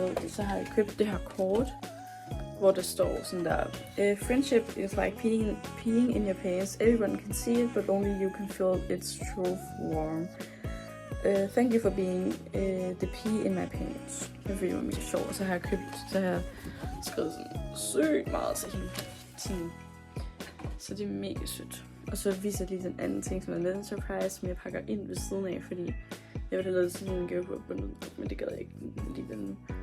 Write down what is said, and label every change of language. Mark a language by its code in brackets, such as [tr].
[da] Så har jeg købt det her kort, hvor der står sådan der, [en] friendship is like peeing in your pants. Everyone can see it, but only you can feel its truth warm. Thank you for being the pee in my pants. [da] Det føler mig mega sjovt. Og så har jeg skrevet sådan sygt meget til hende. Sådan. Så det er mega sødt. Og så viser jeg lige den anden ting, som er lidt en surprise, som jeg pakker ind ved siden af, fordi jeg ville have lavet sådan en gave på bundet, men det gad jeg ikke alligevel nu.